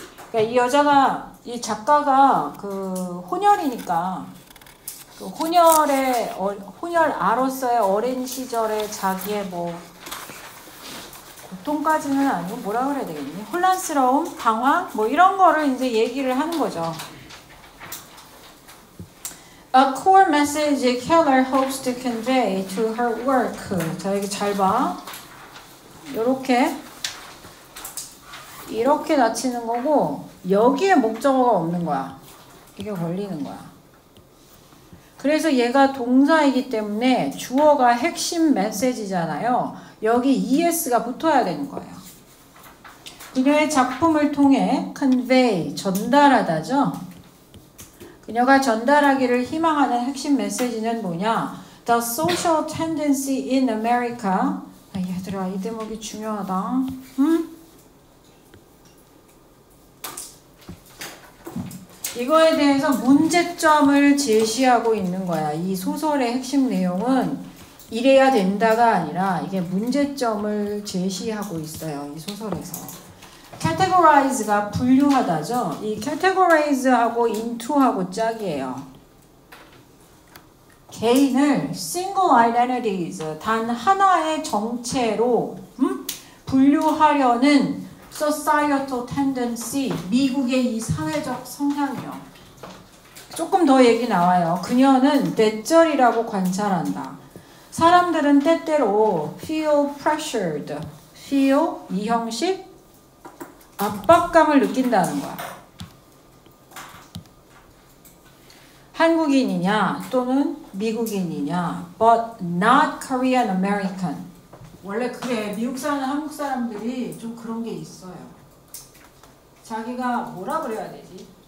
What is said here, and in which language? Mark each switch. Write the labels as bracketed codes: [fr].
[ko] 그러니까 이 여자가 이 작가가 그 혼혈이니까 그 혼혈 아로서의 어린 시절에 자기의 뭐 고통까지는 아니고 뭐라 그래야 되겠니? 혼란스러움, 방황 뭐 이런 거를 이제 얘기를 하는 거죠. [en] A core message Keller hopes to convey to her work. [ko] 자, 여기 잘 봐. 이렇게 닫히는 거고 여기에 목적어가 없는 거야. 이게 걸리는 거야. 그래서 얘가 동사이기 때문에 주어가 핵심 메시지잖아요. 여기 ES가 붙어야 되는 거예요. 그녀의 작품을 통해 convey, 전달하다죠. 그녀가 전달하기를 희망하는 핵심 메시지는 뭐냐? [en] The social tendency in America. [ko] 얘들아, 이 대목이 중요하다. 이거에 대해서 문제점을 제시하고 있는 거야. 이 소설의 핵심 내용은 이래야 된다가 아니라 이게 문제점을 제시하고 있어요. 이 소설에서. categorize가 분류하다죠. 이 categorize하고 into하고 짝이에요. 개인을 [en] single identities, [ko] 단 하나의 정체로 분류하려는 [en] societal tendency, [ko] 미국의 이 사회적 성향이요. 조금 더 얘기 나와요. 그녀는 뇌절이라고 관찰한다. 사람들은 때때로 [en] feel pressured, [ko] feel 이 형식 압박감을 느낀다는 거야. 한국인이냐 또는 미국인이냐, [en] but not Korean American. [ko] 원래 그래. 미국 사는 한국 사람들이 좀 그런 게 있어요. 자기가 뭐라 그래야 되지?